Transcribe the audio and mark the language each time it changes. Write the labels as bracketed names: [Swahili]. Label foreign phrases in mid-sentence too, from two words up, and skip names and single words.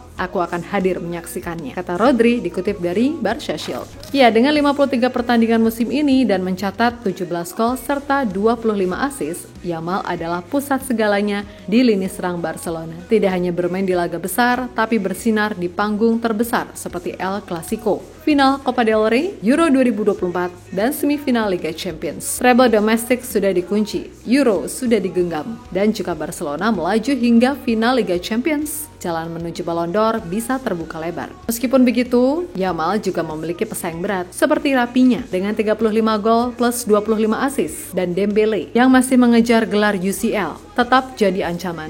[Indonesian] Aku akan hadir menyaksikannya, kata Rodri dikutip dari Barca Shield. Ya, dengan 53 pertandingan musim ini dan mencatat 17 gol serta 25 asis, Yamal adalah pusat segalanya di lini serang Barcelona. Tidak hanya bermain di laga besar, tapi bersinar di panggung terbesar seperti El Clasico, final Copa del Rey, Euro 2024, dan semifinal Liga Champions. Treble domestik sudah dikunci, Euro sudah digenggam, dan jika Barcelona melaju hingga final Liga Champions, jalan menuju Ballon d'Or bisa terbuka lebar. Meskipun begitu, Yamal juga memiliki pesaing berat seperti Rapinya dengan 35 gol plus 25 asis, dan Dembele yang masih mengejar gelar UCL tetap jadi ancaman.